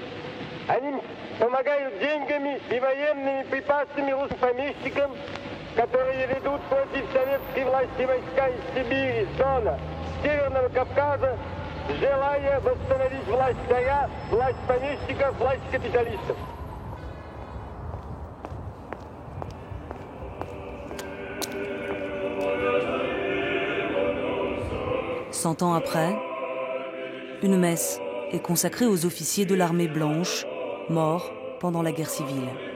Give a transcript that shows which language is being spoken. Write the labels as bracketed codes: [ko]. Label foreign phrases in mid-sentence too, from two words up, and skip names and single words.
[ru] Они помогают деньгами и военными припасами русским помещикам, которые ведут против советской власти войска из Сибири, Дона, Северного Кавказа, желая восстановить власть царя, власть помещиков, власть капиталистов. [fr] Cent ans après, une messe est consacrée aux officiers de l'armée blanche, morts pendant la guerre civile.